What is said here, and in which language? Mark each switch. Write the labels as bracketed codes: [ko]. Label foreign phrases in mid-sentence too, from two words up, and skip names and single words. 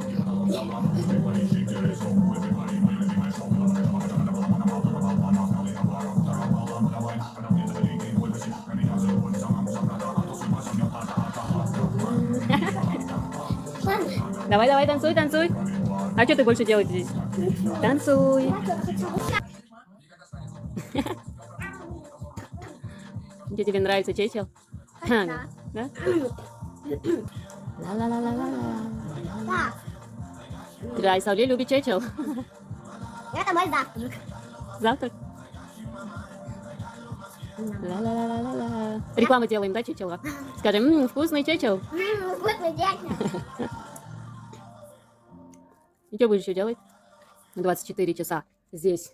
[ru] Давай, давай, танцуй, танцуй. А что ты больше делаешь здесь? Танцуй. Где тебе нравится чечел? Да. Да? Ла-ла-ла-ла-ла. Так, Да, Исаули любит чечел. это мой завтрак. Завтрак. Ла-ла-ла-ла-ла. Рекламу делаем, да, чечела? Скажем, вкусный чечел. Вкусный дядя. И что будешь еще делать? 24 часа здесь.